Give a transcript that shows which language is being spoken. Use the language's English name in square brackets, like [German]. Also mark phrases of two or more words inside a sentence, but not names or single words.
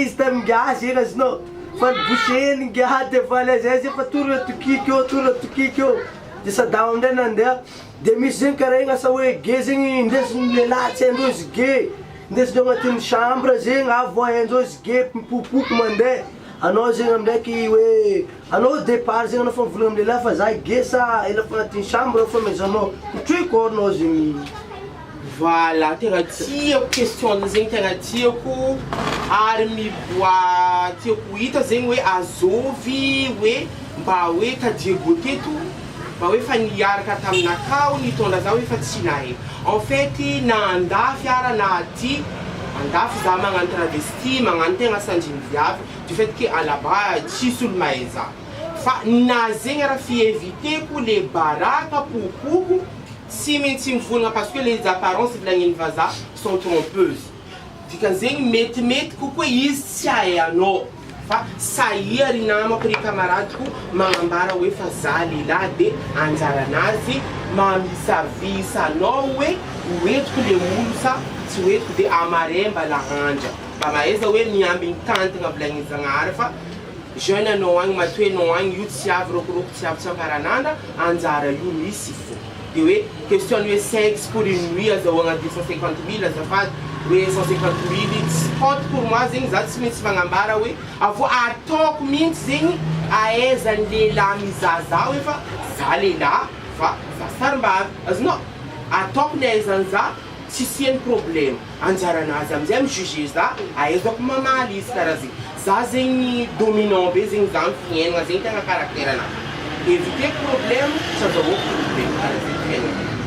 [Malagasy] izy taminga zegny azonao fa nibouseny nga de valy zay zay fa tora tokiky eo de Sadam amindray nandeha de misy zegny karaha igny asa hoe ge zegny indesiny lehilahy tsy haindreo izy ge indesindreo agnatin'ny chambre zegny avy haindreo izy ge mipopoky mandeha anao zegny amindraiky hoe anao départ zegny anao fa mivolagna amin'ny lehilahy fa za ge sa ela fa agnatin'ny chambre fa maizanao kotroiko anao zegny. Voilà, tegna tiako question zegny tegna tiako ary miboa tiako hita zegny hoe azovy hoe mba hoe ka Diegoty eto mba hoe fa niaraka taminakao nitondra za hoe fa tsy nahay [French] en fait [Malagasy] na andafy ara na aty andafy za magnano travesti magnano tegna sanjiny viavy [French] du fait que à la [Malagasy] bas tsisy olo mahay za fa na zegny raha fieviteko le baraka popoko si maintsy mivolagna [French] parce que les apparences [Malagasy] volagniny vazaha [French] sont trompeuses [Malagasy] dikan'zegny metimety kokoa izy tsy hay anao fa sahia ry namako ry camaradeko magnambara hoe fa za lehilahy de anjaranazy mamisavisa anao hoe hoentiko le olo sa tsy hoentiko de amaremba lahanja mba mahaiza hoe miambiny tantagna volagniny zagnahary fa jeune anao agny matoenao agny io tsy avy rokoroko tsy avy tsy ankaranandra anjara io misy fo de hoe question hoe [French] sexe pour une nuit [Malagasy] azahoagna 250 000 azafady hoe 150 000 tsy pote [French] pour moi [Malagasy] zegny za tsy maintsy magnambara hoe avô ataoko mihitsy zegny ahaizany lehilahy mizaza hoe fa za lehilahy fa za sarim-bavy azonao ataoko ny ahaizany za tsy siany problème anjaranazy amizay mijuge za ahaizako mamaly izy karaha zegny za zegny dominant be zegny za mifiainagna zegny tegna caractère anazy éviter problème tsy azahoako problème karaha zegny fiainagna.